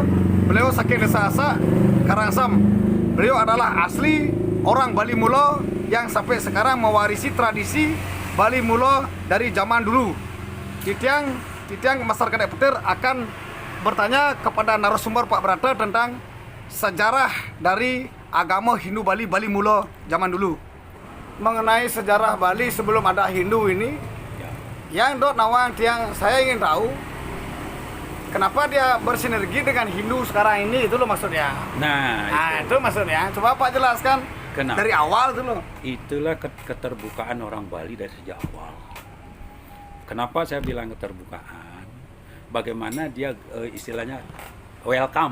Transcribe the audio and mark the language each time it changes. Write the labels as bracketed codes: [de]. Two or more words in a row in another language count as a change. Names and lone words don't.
[id] Beliau sakit desa Asak, Karangsam. Beliau adalah asli orang Bali Mulo yang sampai sekarang mewarisi tradisi Bali Mulo dari zaman dulu. Titiang masyarakat Petir akan bertanya kepada narasumber Pak Barata tentang sejarah dari agama Hindu Bali Mulo zaman dulu. Mengenai sejarah Bali sebelum ada Hindu ini, yang [ban] dot nawang tiang [id] saya ingin tahu kenapa dia bersinergi dengan Hindu sekarang ini, itu loh maksudnya. Nah, itu maksudnya. Coba Pak jelaskan. Kenapa? Dari awal itu loh. Itulah keterbukaan orang Bali dari sejak awal. Kenapa saya bilang keterbukaan? Bagaimana dia istilahnya welcome.